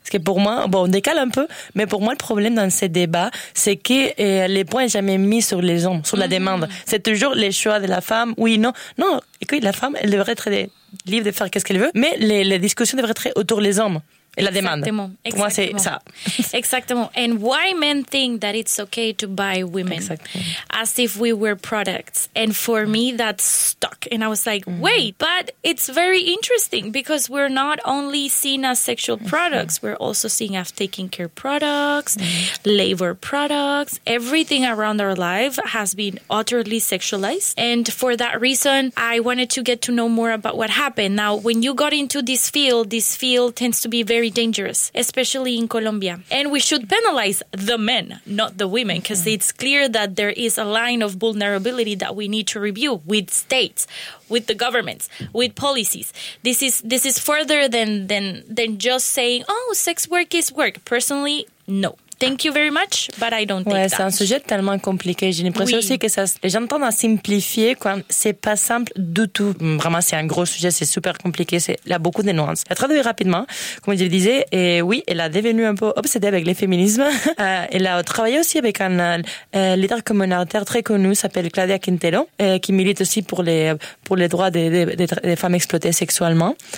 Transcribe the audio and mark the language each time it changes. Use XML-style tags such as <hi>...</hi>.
<fr>Parce que pour moi, bon, on décale un peu, mais pour moi, le problème dans ces débats, c'est que les points n'ont jamais mis sur les hommes, sur la demande. C'est toujours les choix de la femme. Oui, non. Non, écoute, la femme, elle devrait être libre de faire ce qu'elle veut, mais les discussions devraient être autour des hommes et la demande. Exactement. Pour moi, c'est ça. Exactement.</fr> <en>And why men think that it's okay to buy women?</en> <fr>Exactement.</fr> <en>As if we were products. And for me, that's stuck. And I was like, wait, but it's very interesting because we're not only seen as sexual products, we're also seen as taking care products, labor products. Everything around our life has been utterly sexualized. And for that reason, I wanted to get to know more about what happened. Now, when you got into this field tends to be very dangerous, especially in Colombia. And we should penalize the men, not the women, because it's clear that there is a line of vulnerability that we need to review with states, with the governments, with policies. This is further than just saying, oh, sex work is work. Personally, no. Thank you very much, but I don't think that.</en> <fr>C'est un sujet tellement compliqué. J'ai l'impression aussi que ça, les gens tendent à simplifier quand c'est pas simple du tout. Vraiment, c'est un gros sujet, c'est super compliqué, il y a beaucoup de nuances. Elle a traduit rapidement, comme je le disais, et oui, elle a devenu un peu obsédée avec le féminisme. Elle a travaillé aussi avec un leader communautaire très connu, s'appelle Claudia Quintero, qui milite aussi pour les droits des femmes exploitées sexuellement.</fr>